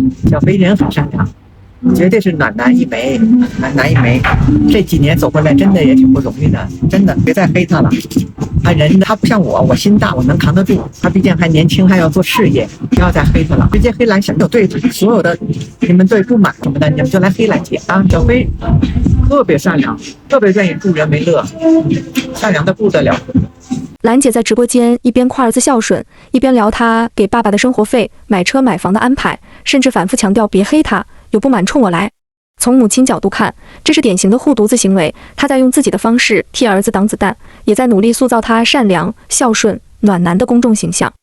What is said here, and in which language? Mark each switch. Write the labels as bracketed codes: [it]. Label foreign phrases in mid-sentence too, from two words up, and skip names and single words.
[zh] 小飛人很善良，絕對是暖男一枚，暖男一枚。這幾年走過來，真的也挺不容易的，真的別再黑他了。他不像我心大，我能扛得住。他畢竟還年輕，還要做事業，不要再黑他了。直接黑蘭姐，對所有的你們對不滿什麼的，你們就來黑蘭姐啊。小飛特別善良，特別願意助人為樂，善良的不得了。蘭姐在直播間一邊誇兒子孝順，一邊聊她給爸爸的生活費、買車買房的安排，甚至反覆強調別黑他，有不滿衝我來。從母親角度看，這是典型的護犢子行為，她在用自己的方式替兒子擋子彈，也在努力塑造他善良、孝順、暖男的公眾形象。